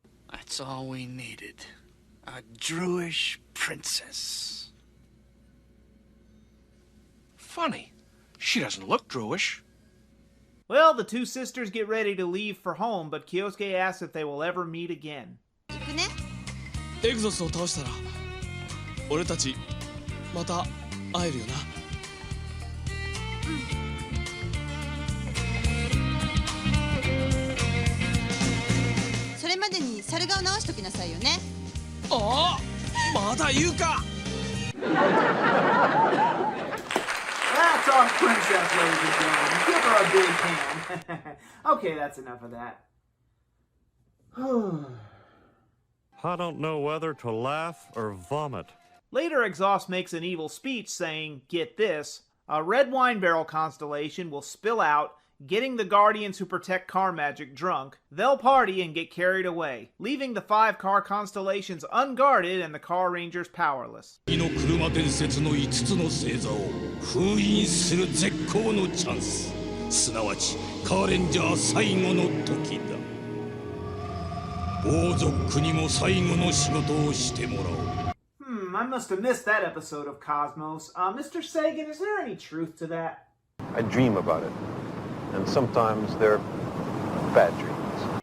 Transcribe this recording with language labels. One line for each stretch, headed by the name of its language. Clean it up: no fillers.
English: That's all we needed. A Druish princess. Funny. She doesn't look Druish. Well, the two sisters get ready to leave for home, but Kyosuke asks if they will ever meet again.
Japanese: エグゾスを倒したら俺たちまた会えるよな。それまでに猿顔直しときなさいよね。ああ、まだ言うか。
English: That's our princess, ladies and gentlemen. Give her a big hand. Okay, that's enough of that. I don't know whether to laugh or vomit. Later, Exhaust makes an evil speech saying, get this, a red wine barrel constellation will spill out, getting the Guardians who protect car magic drunk. They'll party and get carried away, leaving the 5 car constellations unguarded and the Car Rangers powerless.
Japanese: の車伝説の5つの星座を封印する絶好のチャンス。すなわちカーレンジャー最後の時だ。王族にも最後の仕事をしてもらおう。
English: I must have missed that episode of Cosmos. Mr. Sagan, is there any truth to that? I dream about it. And sometimes they're bad dreams.